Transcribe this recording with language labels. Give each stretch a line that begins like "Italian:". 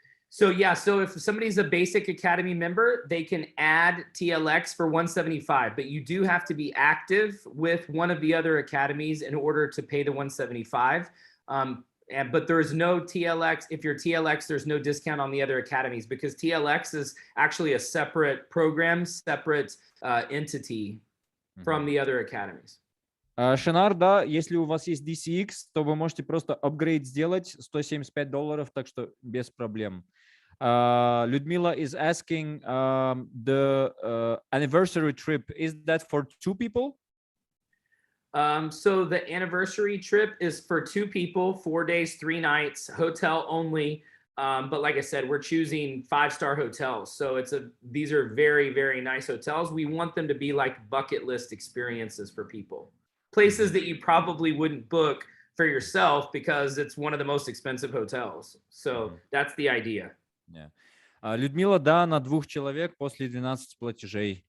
English: So if somebody's a basic academy member, they can add TLX for 175, but you do have to be active with one of the other academies in order to pay the 175. But there is no TLX. If you're TLX, there's no discount on the other academies because TLX is actually a separate program, separate entity from the other academies.
Russian: Шинар, да, если у вас есть DCX, то вы можете просто апгрейд сделать $175, так что без проблем.
English: Людмила is asking the anniversary trip, is that for 2 people? So the anniversary trip is for 2 people, 4 days, 3 nights, hotel only. But like I said, we're choosing 5-star hotels. So these are very, very nice hotels. We want them to be like bucket list experiences for people. Places that you probably wouldn't book for yourself because it's one of the most expensive hotels. So that's the idea. Yeah.
Russian: Людмила, да, на 2 человек после 12 платежей.